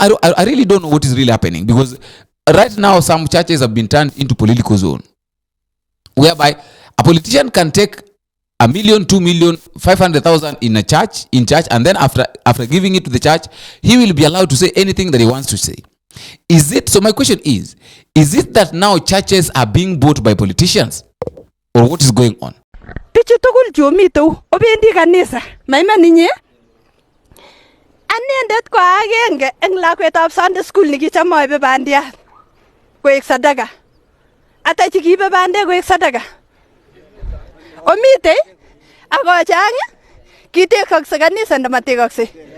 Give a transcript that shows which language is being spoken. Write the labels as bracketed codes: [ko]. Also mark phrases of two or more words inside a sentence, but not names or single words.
[en] I really don't know what is really happening, because right now some churches have been turned into political zone, whereby a politician can take 1 million, 2 million, 500,000 in church, and then after giving it to the church, he will be allowed to say anything that he wants to say. Is it so? My question is it that now churches are being bought by politicians, or what is going on? [kln] Pichutugul jomito obendi kanisa maimaninye anendet ko agenge eng lakwetab [en] Sunday school [kln] nikicham aibe bandiat koek sadaka. Ata chikibe bandek koek sadaka. Omite akochang kitekakse kanisa ndamatekakse.